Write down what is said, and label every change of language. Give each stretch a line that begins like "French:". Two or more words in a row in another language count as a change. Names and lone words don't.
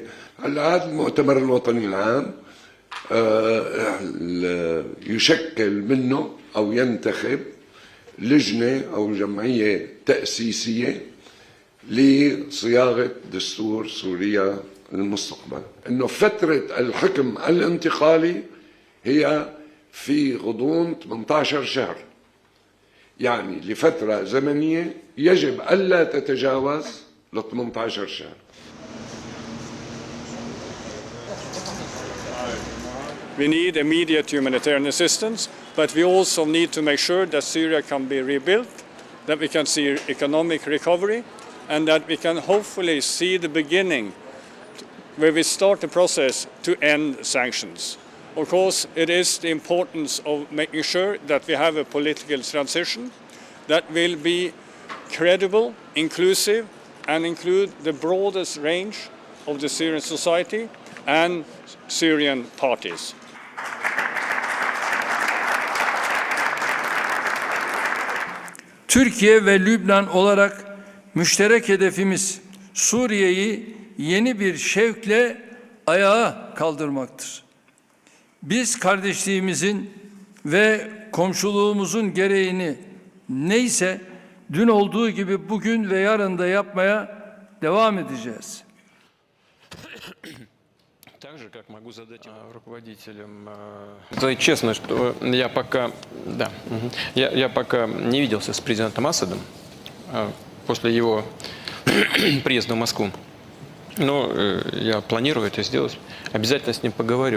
Arabic: هذا المؤتمر الوطني العام يشكل منه أو ينتخب لجنة أو جمعية تأسيسية لصياغة دستور سوريا المستقبل. إنه فترة الحكم الانتقالي هي في غضون 18 شهر، يعني لفترة زمنية يجب ألا تتجاوز ل 18 شهر.
English: We need immediate humanitarian assistance, but we also need to make sure that Syria can be rebuilt, that we can see economic recovery, and that we can hopefully see the beginning where we start the process to end sanctions. Of course, it is the importance of making sure that we have a political transition that will be credible, inclusive, and include the broadest range of the Syrian society and Syrian parties.
Turkish: Türkiye ve Lübnan olarak müşterek hedefimiz Suriye'yi yeni bir şevkle ayağa kaldırmaktır. Biz kardeşliğimizin ve komşuluğumuzun gereğini neyse dün olduğu gibi bugün ve yarın da yapmaya devam edeceğiz.
Russian: Так же, как могу задать руководителям. Сказать честно, что я пока не виделся с президентом Асадом после его приезда в Москву. Но я планирую это сделать. Обязательно с ним поговорю.